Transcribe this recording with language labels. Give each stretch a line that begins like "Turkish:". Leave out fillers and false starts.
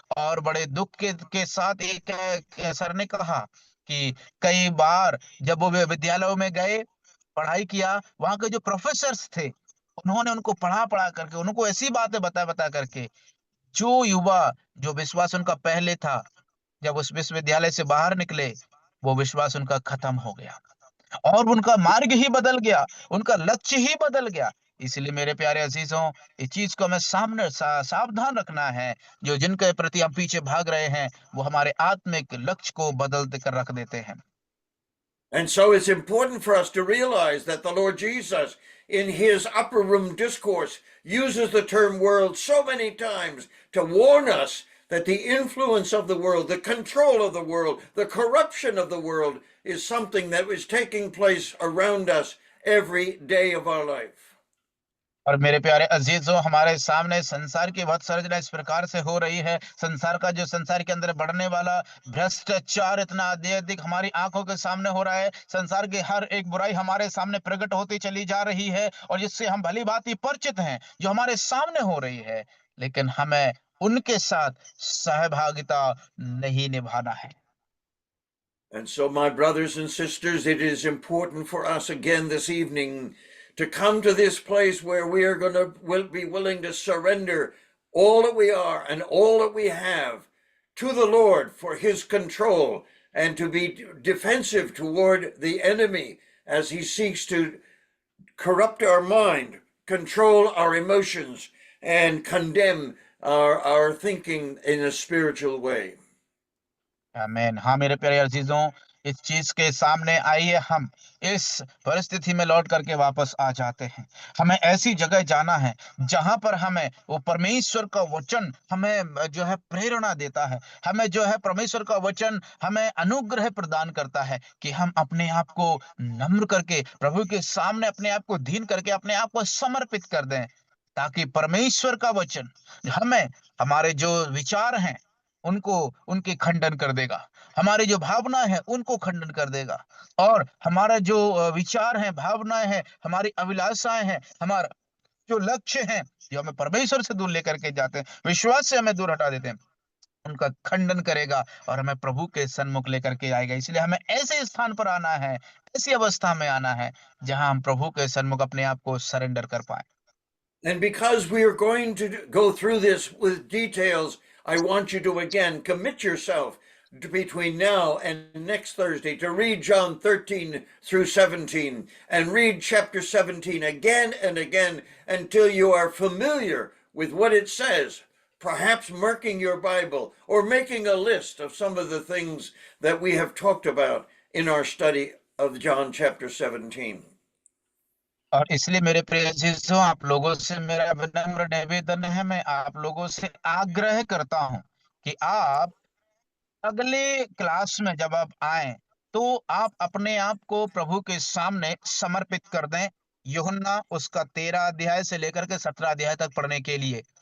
Hindi: और बड़े दुख के साथ एक सर ने कहा कि कई बार जब वो विद्यालयों में गए, पढ़ाई किया, वहां के जो प्रोफेसर्स थे, उन्होंने उनको पढ़ा पढ़ा करके, उनको ऐसी बातें बता बता करके, जो युवा जो विश्वास उनका पहले था, जब उस विश्वविद्यालय से बाहर निकले, वो विश्वास उनका खत्म हो गया और उनका मार्ग ही बदल गया, उनका लक्ष्य ही बदल गया। इसलिए मेरे प्यारे अजीजों, इस चीज को हमें सामने सावधान रखना है। जो जिनके प्रति हम पीछे भाग रहे हैं, वो हमारे आत्मिक लक्ष्य को बदल कर रख देते हैं।
English: And so it's important for us to realize that the Lord Jesus, in his upper room discourse, uses the term world so many times to warn us that the influence of the world, the control of the world, the corruption of the world is something that is taking place around us every day of our life.
Hindi: और मेरे प्यारे अजीजों, हमारे सामने संसार की वध सर्जना इस प्रकार से हो रही है। संसार का जो संसार के अंदर बढ़ने वाला भ्रष्टाचार इतना अधिक हमारी आंखों के सामने हो रहा है। संसार की हर एक बुराई हमारे सामने प्रकट होती चली जा रही है और जिससे हम भली भांति परिचित हैं, जो हमारे सामने हो रही है। लेकिन हमें उनके साथ सहभागिता नहीं निभाना है।
English: And so, my brothers and sisters, it is important for us again this evening to come to this place where we are going to be willing to surrender all that we are and all that we have to the Lord for his control, and to be defensive toward the enemy as he seeks to corrupt our mind, control our emotions, and condemn our thinking in a spiritual way.
Hindi: आमीन। हाँ मेरे प्यारे अजीजों, इस चीज के सामने आइए, हम इस परिस्थिति में लौट करके वापस आ जाते हैं। हमें ऐसी जगह जाना है जहां पर हमें वो परमेश्वर का वचन हमें जो है प्रेरणा देता है, हमें जो है परमेश्वर का वचन हमें अनुग्रह प्रदान करता है कि हम अपने आप को नम्र करके प्रभु के सामने अपने आप को दीन करके अपने आप को समर्पित कर दें, ताकि परमेश्वर का वचन हमें हमारे जो विचार हैं उनको उनके खंडन कर देगा, हमारी जो भावनाएं हैं उनको खंडन कर देगा, और हमारा जो विचार है, भावनाएं हैं, हमारी अभिलाषाएं हैं, हमारा जो लक्ष्य है, जो हमें परमेश्वर से दूर लेकर के जाते हैं, विश्वास से हमें दूर हटा देते हैं, उनका खंडन करेगा और हमें प्रभु के सन्मुख लेकर के आएगा। इसलिए हमें ऐसे स्थान पर आना है, ऐसी अवस्था में आना है जहां हम प्रभु के सन्मुख अपने आप को सरेंडर कर पाए।
English: And because we are going to go through this with details, I want you to again commit yourself. between now and next Thursday to read John 13 through 17 and read chapter 17 again and again until you are familiar with what it says, perhaps marking your Bible or making a list of some of the things that we have talked about in our study of John chapter 17.
Hindi: और इसलिए मेरे प्रिय अजीजों, आप लोगों से मेरा विनम्र निवेदन है, मैं आप लोगों से आग्रह करता हूं कि आप अगले क्लास में जब आप आए तो आप अपने आप को प्रभु के सामने समर्पित कर दें, यूहन्ना उसका 13 अध्याय से लेकर के 17 अध्याय तक पढ़ने के लिए।